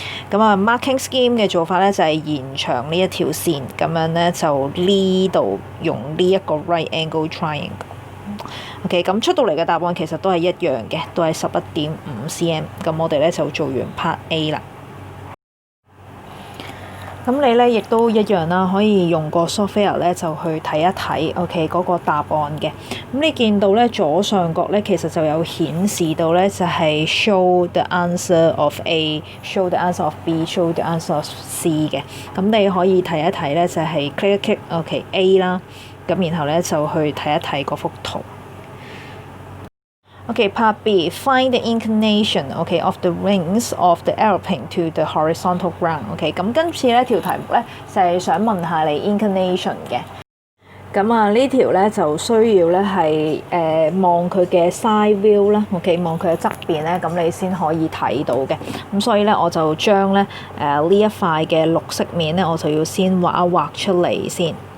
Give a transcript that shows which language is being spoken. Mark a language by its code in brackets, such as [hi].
[yue] 咁啊 marking scheme 嘅做法咧就係延長呢一條線，咁樣咧就呢度用呢一個 right angle triangle。 OK， 咁出到嚟嘅答案其實都係一樣嘅，都係11.5 cm。咁我哋咧就做完 part A 啦。咁你咧亦都一樣啦，可以用個 software 咧就去睇一睇 OK 嗰個答案嘅。咁你見到咧左上角咧其實就有顯示到咧就係 [en] show the answer of A、show the answer of B、show the answer of C [yue] 嘅。咁你可以睇一睇咧就係 click 一 click OK A 啦，咁然後咧就去睇一睇嗰幅圖。 [en] Okay, part B, find the inclination, okay, of the wings of the aeroplane to the horizontal ground. [yue] Okay， 咁今次呢條題目咧就係想問下你 inclination 嘅。咁啊呢條咧就需要咧係望佢嘅 side view 啦 ，OK， 望佢嘅側邊咧，咁你先可以睇到嘅。咁所以咧我就將咧呢一塊嘅綠色面咧，我就要先畫一畫出嚟先。